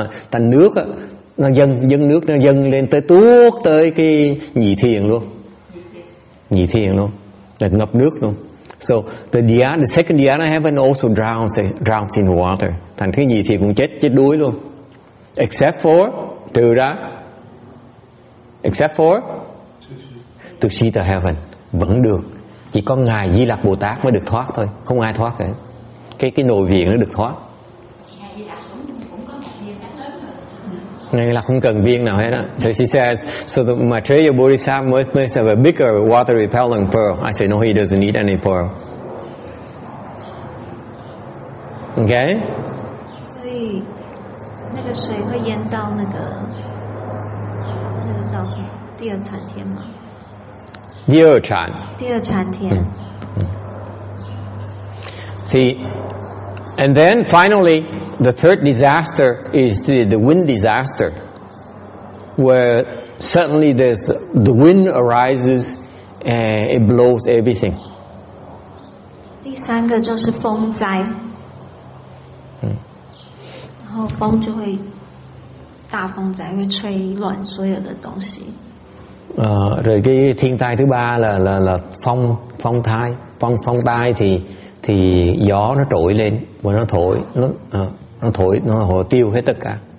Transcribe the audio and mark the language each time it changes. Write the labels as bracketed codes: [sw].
[vi] Thành nước nó dâng nước nó dâng lên tới tuốt tới cái nhị thiền luôn. Nhị thiền luôn. Là ngập nước luôn. [en] So the second dhyana heaven also drowns in water. [vi] Thành cái nhị thiền cũng chết đuối luôn. [en] Except for [vi] trừ ra. [en] Except for Tushita heaven [vi] vẫn được. Chỉ có ngài Di Lặc Bồ Tát mới được thoát thôi, không ai thoát cả. Cái nội viện nó được thoát. Ngài là không cần viên nào hết á. [en] So she says, so the Maitreya Bodhisattva must have a bigger water repellent pearl. I say no, he doesn't need any pearl. Okay? [zh] 所以那个水会淹到那个叫什么？第二禅天吗？第二禅。第二禅天。 [en] See, and then finally, the third disaster is the wind disaster, where suddenly the wind arises and it blows everything. [zh] 第三个就是风灾，然后风就会大风灾，会吹乱所有的东西。 [vi] Rồi cái thiên tai thứ ba là phong tai thì gió nó trỗi lên và nó thổi nó tiêu hết tất cả.